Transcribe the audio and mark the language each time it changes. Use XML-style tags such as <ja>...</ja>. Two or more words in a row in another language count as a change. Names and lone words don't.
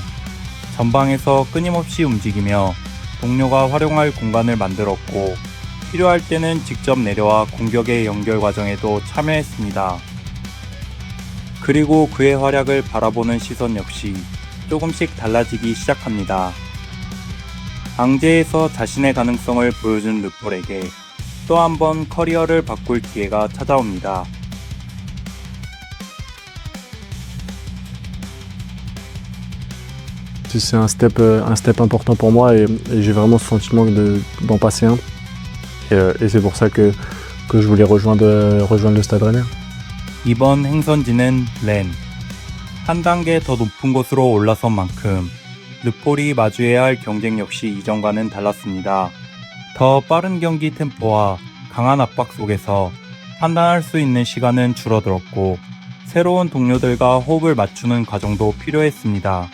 <ko>전방에서 끊임없이 움직이며 동료가 활용할 공간을 만들었고 필요할 때는 직접 내려와 공격의 연결 과정에도 참여했습니다. 그리고 그의 활약을 바라보는 시선 역시 조금씩 달라지기 시작합니다. 앙제에서 자신의 가능성을 보여준 르폴에게 또 한 번 커리어를 바꿀 기회가 찾아옵니다.</ko> <fr>C'est un step important pour moi et j'ai vraiment ce sentiment d'en passer un. Et c'est pour ça que je voulais rejoindre le Stade Rennais.</fr> <ko>이번 행선지는 렌. 한 단계 더 높은 곳으로 올라선 만큼 르폴이 마주해야 할 경쟁 역시 이전과는 달랐습니다. 더 빠른 경기 템포와 강한 압박 속에서 판단할 수 있는 시간은 줄어들었고 새로운 동료들과 호흡을 맞추는 과정도 필요했습니다.</ko>